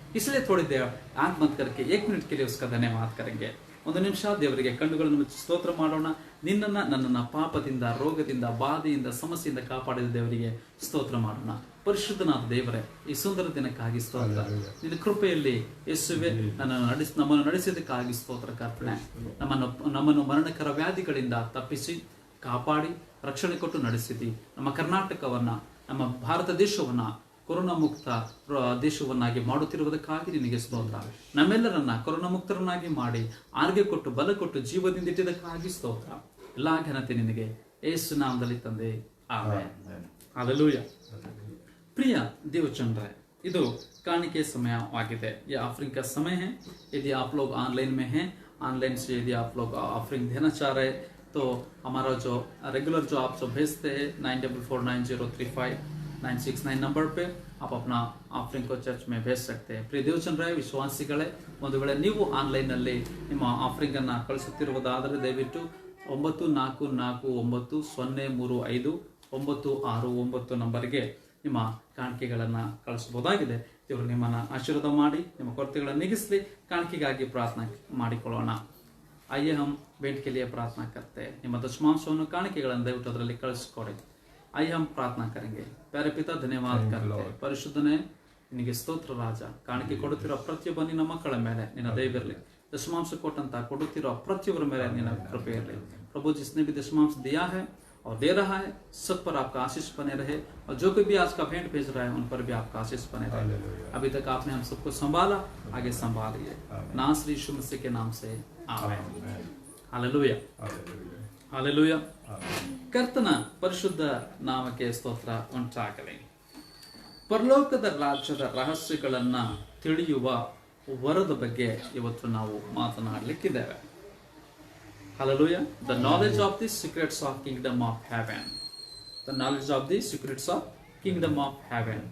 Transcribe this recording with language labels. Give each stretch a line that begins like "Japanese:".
Hindi: इसलिए थोड़ी देर आंख बंद करके 1 मिनट के लिए उसका धन्यवाद करेंगे.
Kannada: ಒಂದು ನಿಮಿಷ ದೇವರಿಗೆ ಕಣ್ಣುಗಳನ್ನು ಮುಚ್ಚಿ ಸ್ತೋತ್ರ ಮಾಡೋಣ. ನಿನ್ನನ್ನ ನನ್ನನ್ನ ಪಾಪದಿಂದ, ರೋಗದಿಂದ, ಬಾಧೆಯಿಂದ, ಸಮಸ್ಯೆಯಿಂದ ಕಾಪಾಡಿದ ದೇವರಿಗೆ ಸ್ತೋತ್ರ ಮಾಡೋಣ. ಪರಿಶುದ್ಧನಾದ ದೇವರೇ, ಈ ಸುಂದರ ದಿನಕ್ಕಾಗಿ ಸ್ತೋತ್ರ. ನಿನ್ನ ಕೃಪೆಯಲ್ಲಿ ಯೇಸುವೆ ನಮ್ಮನ್ನು ನಡೆಸಿದ್ದಕ್ಕಾಗಿ ಸ್ತೋತ್ರ ಕರ್ತನೆ. ನಮ್ಮನ್ನು ಮರಣಕರ ವ್ಯಾಧಿಗಳಿಂದ ತಪ್ಪಿಸಿ ಕಾಪಾಡಿ ರಕ್ಷಣೆ ಕೊಟ್ಟು ನಡೆಸಿದಿ. ನಮ್ಮ ಕರ್ನಾಟಕವನ್ನ, ನಮ್ಮ ಭಾರತ ದೇಶವನ್ನ ಕೊರೋನಾ ಮುಕ್ತ ದೇಶವನ್ನಾಗಿ ಮಾಡುತ್ತಿರುವುದಕ್ಕಾಗಿ ನಿನಗೆ ಸ್ತೋತ್ರ. ನಮ್ಮೆಲ್ಲರನ್ನ ಕೊರೋನಾ ಮುಕ್ತರನ್ನಾಗಿ ಮಾಡಿ ಆರೋಗ್ಯ ಕೊಟ್ಟು ಬಲ ಕೊಟ್ಟು ಜೀವದಿಂದ ಇಟ್ಟಿದ್ದಕ್ಕಾಗಿ ಸ್ತೋತ್ರ. ಎಲ್ಲಾ ಘನತೆ ನಿನಗೆ ಯೇಸು ನಾಮದಲ್ಲಿ ತಂದೆ, ಆಮೆನ್. ಹಲ್ಲೆಲೂಯಾ.
Hindi: प्रिय
Kannada: देवचंद्र, ಇದು ಕಾಣಿಕೆ ಸಮಯವಾಗಿದೆ.
Hindi: ये ऑफरिंग का समय है. यदि आप लोग ऑनलाइन में हैं, ऑनलाइन से यदि आप लोग ऑफरिंग देना चाह रहे तो हमारा जो रेगुलर जो आप जो भेजते हैं 9449035969 नंबर पे आप अपना ऑफरिंग को चर्च में भेज सकते हैं. प्रिय
Kannada: ದೇವಚಂದ್ರ ವಿಶ್ವಾಸಿಗಳೇ, ಒಂದು ವೇಳೆ ನೀವು ಆನ್ಲೈನ್ ನಲ್ಲಿ ನಿಮ್ಮ ಆಫರಿಂಗ್ ಅನ್ನು ಕಳಿಸುತ್ತಿರುವುದಾದರೆ ದಯವಿಟ್ಟು 94490353 969 ನಂಬರ್ಗೆ ನಿಮ್ಮ ಕಾಣಿಕೆಗಳನ್ನು ಕಳಿಸಬಹುದಾಗಿದೆ. ದೇವರು ನಿಮ್ಮನ್ನು ಆಶೀರ್ವಾದ ಮಾಡಿ ನಿಮ್ಮ ಕೊರತೆಗಳನ್ನು ನೀಗಿಸಲಿ. ಕಾಣಿಕೆಗಾಗಿ ಪ್ರಾರ್ಥನೆ ಮಾಡಿಕೊಳ್ಳೋಣ.
Hindi: आइए हम भेंट के लिए प्रार्थना करते हैं.
Kannada: ನಿಮ್ಮ ದಶಮಾಂಶವನ್ನು ಕಾಣಿಕೆಗಳನ್ನು ದಯವಿಟ್ಟು ಅದರಲ್ಲಿ ಕಳಿಸಿಕೊಡಿ.
Hindi: आइए हम प्रार्थना करेंगे. प्यारे पिता धन्यवाद करते हैं.
Kannada: ಪರಿಶುದ್ಧನೇ ನಿನಗೆ ಸ್ತೋತ್ರ ರಾಜ. ಕಾಣಿಕೆ ಕೊಡುತ್ತಿರೋ ಪ್ರತಿಯೊಬ್ಬ ನಿನ್ನ ಮಕ್ಕಳ ಮೇಲೆ ನಿನ್ನ ದಯವಿರಲಿ. दशमांश ಕೊಟ್ಟಂತ ಕೊಡುತ್ತಿರೋ ಪ್ರತಿಯೊಬ್ಬರ ಮೇಲೆ ನಿನ್ನ ಕೃಪೆ ಇರಲಿ.
Hindi: प्रभु जिसने भी दशमांश दिया है और दे रहा है सब पर आपका आशीष बने रहे, और जो कोई भी आज का भेंट भेज रहा है उन पर भी आपका आशीष बने रहे. अभी तक आपने हम सबको संभाला, आगे संभालिए. नाम श्री यीशु मसीह के नाम से आमेन. Hallelujah, hallelujah.
Kannada: ಕರ್ತನ ಪರಿಶುದ್ಧ ನಾಮಕ್ಕೆ ಸ್ತೋತ್ರ ಉಂಟಾಗಲಿ. ಪರಲೋಕದ ರಾಜ್ಯದ ರಹಸ್ಯಗಳನ್ನ ತಿಳಿಯುವ ವರದ ಬಗ್ಗೆ ಇವತ್ತು ನಾವು ಮಾತನಾಡಲಿಕ್ಕಿದ್ದೇವೆ. Hallelujah.
English: The knowledge of the secrets of kingdom of heaven. The knowledge of the secrets of kingdom of heaven.